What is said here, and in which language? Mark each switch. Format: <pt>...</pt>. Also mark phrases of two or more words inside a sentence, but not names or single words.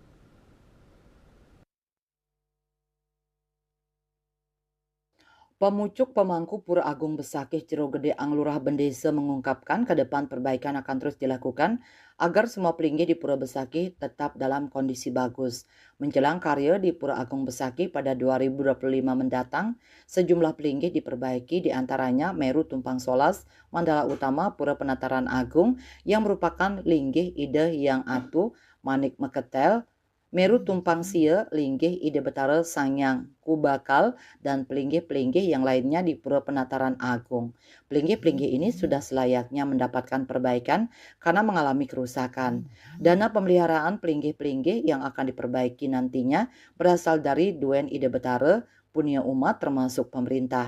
<id>Pemucuk pemangku Pura Agung Besakih Cirogede Anglurah Bendesa mengungkapkan ke depan perbaikan akan terus dilakukan agar semua pelinggih di Pura Besakih tetap dalam kondisi bagus. Menjelang karya di Pura Agung Besakih pada 2025 mendatang, sejumlah pelinggih diperbaiki diantaranya Meru Tumpang Solas, Mandala Utama Pura Penataran Agung yang merupakan linggih ide yang atu, Manik Meketel, Meru Tumpang Sia, linggih ide Betara Sangyang Kubakal, dan pelinggih-pelinggih yang lainnya di Pura Penataran Agung. Pelinggih-pelinggih ini sudah selayaknya mendapatkan perbaikan karena mengalami kerusakan. Dana pemeliharaan pelinggih-pelinggih yang akan diperbaiki nantinya berasal dari Duen Ide Betara, Punya Umat termasuk pemerintah.</id>